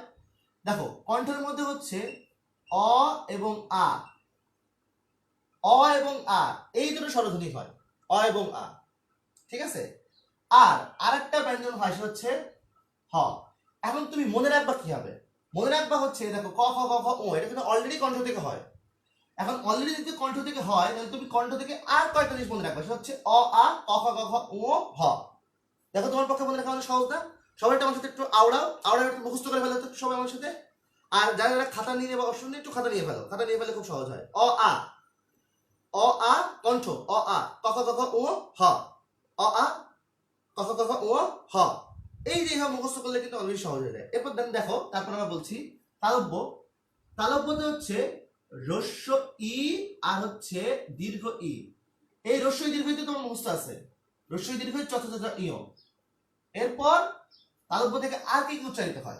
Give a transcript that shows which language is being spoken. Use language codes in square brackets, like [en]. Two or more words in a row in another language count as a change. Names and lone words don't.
[bn] দেখো কণ্ঠের মধ্যে হচ্ছে অ এবং আ, অ এবং আ, এই দুটো স্বরধ্বনি হয়, অ এবং আ, ঠিক আছে? আর আরেকটা ব্যঞ্জন হয় সেটা হচ্ছে হ। এখন তুমি মনে রাখবা কি হবে? মনে রাখবা হচ্ছে দেখো ক খ গ ঘ ও, এটা কিন্তু অলরেডি কণ্ঠ থেকে হয়। এখন অলরেডি যদি কণ্ঠ থেকে হয় তাহলে তুমি কণ্ঠ থেকে আর কয়েকটা জিনিস মনে রাখবা, সেটা হচ্ছে অ আ, ক খ গ ঘ ও হ। দেখো তোমার পক্ষে মনে রাখা অনেক সহজ না? সবাই আমার সাথে একটু আওড়াও একটু মুখস্থ করে ফেলো তো সবাই আমার সাথে। আর যারা যারা খাতা নিয়ে নেবে অপশন একটু খাতা নিয়ে ফেলো, খাতা নিয়ে ফেলে খুব সহজ হয়। অ আ, অ আ কণ্ঠ, অ আ, ক খ গ ঘ ও হ, অ আ, ক খ গ ঘ ও হ। এই যে মুখস্থ করলে কিন্তু অলরেডি সহজ হয়ে যায়। এরপর দেখো, তারপর আমরা বলছি তালব্য। তালব্যতে হচ্ছে হ্রস্ব ই আর হচ্ছে দীর্ঘ ই। এই হ্রস্ব দীর্ঘ ই তোমার মুখস্থ আছে, হ্রস্ব দীর্ঘ চতুর্থ ইয়। এরপর তালব্য থেকে আর কি উচ্চারিত হয়?